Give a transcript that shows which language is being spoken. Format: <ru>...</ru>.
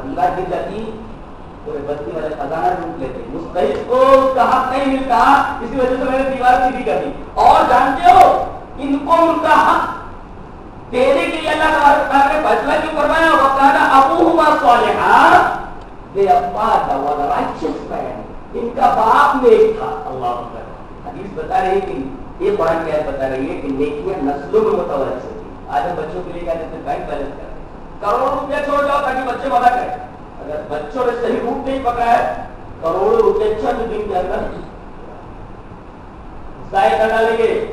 <ur>دیوار گر جاتی پورے بستی والے خزانہ ڈھونڈ لیتے، مستحق کو اس کا حق نہیں ملتا. اسی وجہ سے میں نے دیوار سیدھی کر دی. اور جانتے ہو ان کو ان کا حق دینے کے لیے اللہ تعالیٰ نے فیصلہ کیوں کروایا؟</ur> <ar>وَكَانَ أَبُوهُمَا صَالِحًا.</ar> <en>Their father was a righteous man.</en> <ur>ان کا باپ نیک تھا. اللہ اکبر. حدیث بتا رہی ہے کہ یہ قرآن کی آیت بتا رہی ہے کہ نیکیاں نسلوں میں متوارث ہوتی ہیں. آج ہم بچوں کے لیے کیا کہتے ہیں؟ بینک بیلنس کرتے ہیں. کروڑوں روپیہ چھوڑ جاؤ تاکہ بچے مزہ کریں. اگر بچوں نے صحیح روٹ نہیں پکڑا ہے کروڑوں روپے چند دن کے اندر ضائع کر ڈالیں گے.</ur>